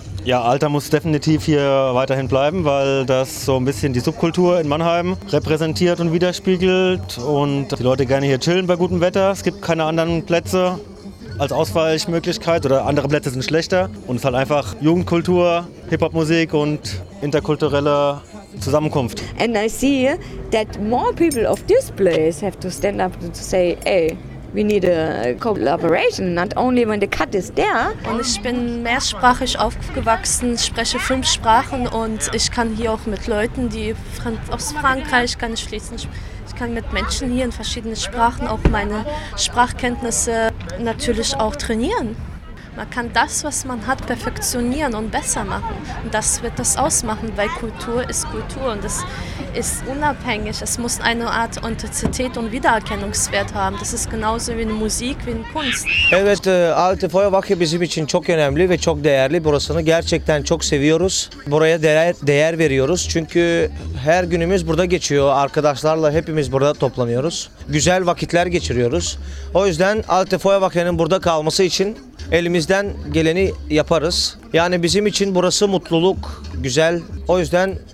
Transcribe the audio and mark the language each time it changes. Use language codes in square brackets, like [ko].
[de] Ja, Alter muss definitiv hier weiterhin bleiben, weil das so ein bisschen die Subkultur in Mannheim repräsentiert und widerspiegelt. Und die Leute gerne hier chillen bei gutem Wetter. Es gibt keine anderen Plätze als Ausweichmöglichkeit oder andere Plätze sind schlechter. Und es ist halt einfach Jugendkultur, Hip-Hop-Musik und interkulturelle Zusammenkunft. [en] And I see that more people of this place have to stand up and say, hey, we need a collaboration, not only when the cut is there. [de] Und ich bin mehrsprachig aufgewachsen, spreche 5 Sprachen und ich kann hier auch mit Leuten, die aus Frankreich kann ich fließen. Ich kann mit Menschen hier in verschiedenen Sprachen auch meine Sprachkenntnisse natürlich auch trainieren. Man kann das, was man hat, perfektionieren und besser machen. Und das wird das ausmachen, weil Kultur ist Kultur und es ist unabhängig. Es muss eine Art Authentizität und Wiedererkennungswert haben. Das ist genauso wie eine Musik, wie eine Kunst. [tr] Evet, alte Feuerwache bizim için çok önemli ve çok değerli. Burasını gerçekten çok seviyoruz. Buraya değer veriyoruz. Çünkü her günümüz burada geçiyor. Arkadaşlarla hepimiz burada toplanıyoruz. Güzel vakitler geçiriyoruz. O yüzden alte Feuerwache'nin burada kalması için elimizden geleni yaparız. Yani bizim için burası mutluluk, güzel. O yüzden